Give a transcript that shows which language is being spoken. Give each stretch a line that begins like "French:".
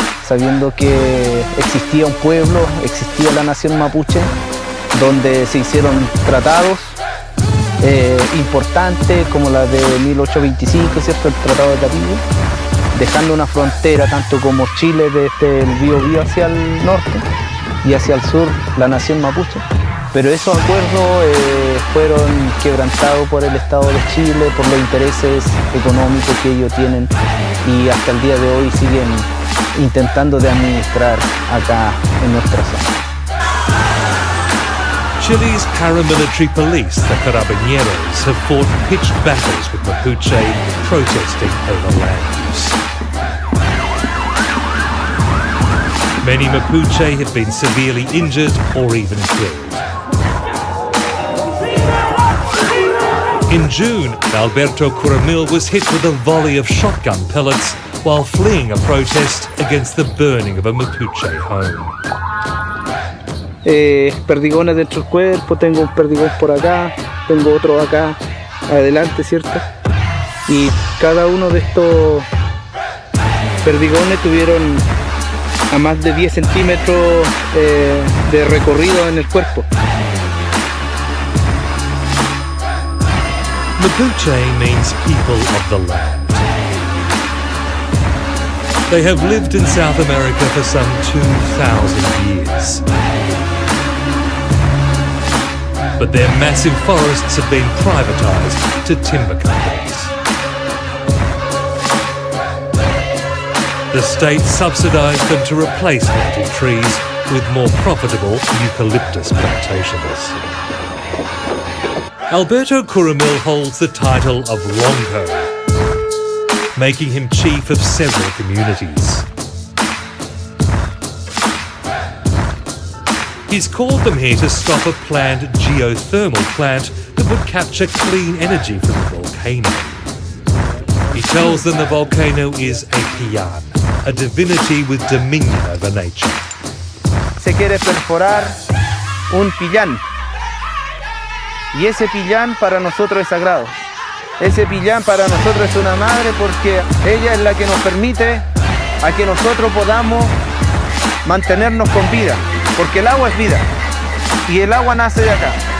Spanish: Sabiendo que existía un pueblo, existía la nación mapuche, donde se hicieron tratados importantes como la de 1825, ¿cierto? El Tratado de Tapigüe, dejando una frontera tanto como Chile desde el Biobío hacia el norte y hacia el sur la nación mapuche. Pero esos acuerdos fueron quebrantados por el Estado de Chile, por los intereses económicos que ellos tienen, y hasta el día de hoy siguen intentando de administrar acá en nuestra zona.
English: Chile's paramilitary police, the Carabineros, have fought pitched battles with Mapuche protesting over land use. Many Mapuche have been severely injured or even killed. In June, Alberto Curamil was hit with a volley of shotgun pellets while fleeing a protest against the burning of a Mapuche home.
Spanish: Perdigones dentro del cuerpo, tengo un perdigón por acá, tengo otro acá adelante, ¿cierto? Y cada uno de estos perdigones tuvieron a más de 10 centímetros de recorrido en el cuerpo.
English: Mapuche means people of the land. They have lived in South America for some 2,000 years. But their massive forests have been privatized to timber companies. The state subsidized them to replace native trees with more profitable eucalyptus plantations. Alberto Curamil holds the title of Longo, making him chief of several communities. He's called them here to stop a planned geothermal plant that would capture clean energy from the volcano. He tells them the volcano is a pillán, a divinity with dominion over nature.
Spanish: Se quiere perforar un pillán, y ese pillán para nosotros es sagrado. Ese pillán para nosotros es una madre, porque ella es la que nos permite a que nosotros podamos mantenernos con vida, porque el agua es vida y el agua nace de acá.